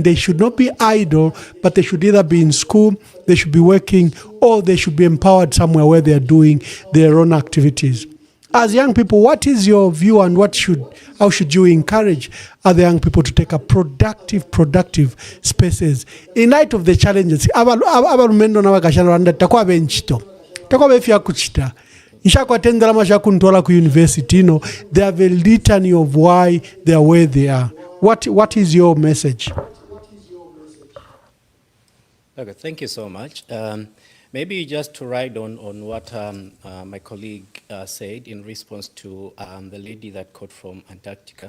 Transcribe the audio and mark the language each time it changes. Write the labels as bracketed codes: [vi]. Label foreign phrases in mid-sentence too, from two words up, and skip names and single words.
[en] They should not be idle, but they should either be in school, they should be working, or they should be empowered somewhere where they are doing their own activities. As young people, what is your view, and how should you encourage other young people to take up productive spaces in light of the challenges? [bem] Abalumendo n'abakashalanda takuwa benchito takuwa befya kuchita nshakwatenderama shakuntola ku university. [en] They have a litany of why they are where they are. What is your message? Okay, thank you so much. Maybe just to ride on what my colleague said in response to the lady that caught from Antarctica.